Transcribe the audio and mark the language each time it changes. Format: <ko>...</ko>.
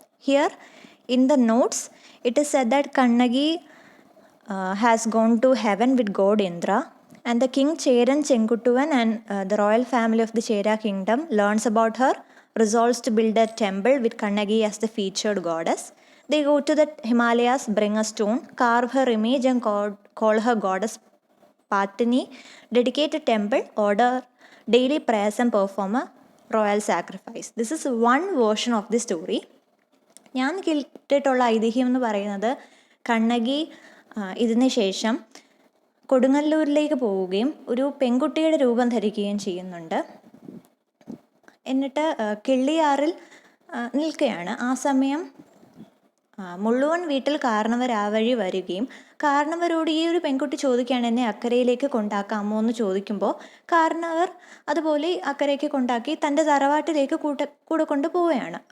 <en>Here in the notes it is said that Kannagi has gone to heaven with god Indra and the king Cheran Chenguttuvan and the royal family of the Chera kingdom learns about her, resolves to build a temple with Kannagi as the featured goddess. They go to the Himalayas, bring a stone, carve her image and call her goddess Patini, dedicate a temple, order daily prayers and perform a royal sacrifice. This is one version of the story.</en> <ml>ഞാൻ കേട്ടിട്ടുള്ള ഐതിഹ്യം എന്ന് പറയുന്നത് കണ്ണകി ഇതിന് ശേഷം കൊടുങ്ങല്ലൂരിലേക്ക് പോവുകയും ഒരു പെൺകുട്ടിയുടെ രൂപം ധരിക്കുകയും ചെയ്യുന്നുണ്ട്. എന്നിട്ട് കിള്ളിയാറിൽ നിൽക്കുകയാണ്. ആ സമയം മുള്ളുവൻ വീട്ടിൽ കാരണവർ ആ വഴി വരികയും കാരണവരോട് ഈ ഒരു പെൺകുട്ടി ചോദിക്കുകയാണ്, എന്നെ അക്കരയിലേക്ക് കൊണ്ടാക്കാമോ എന്ന് ചോദിക്കുമ്പോൾ കാരണവർ അതുപോലെ അക്കരയ്ക്ക് കൊണ്ടാക്കി തൻ്റെ തറവാട്ടിലേക്ക് കൂടെ കൊണ്ടുപോവുകയാണ്.</ml>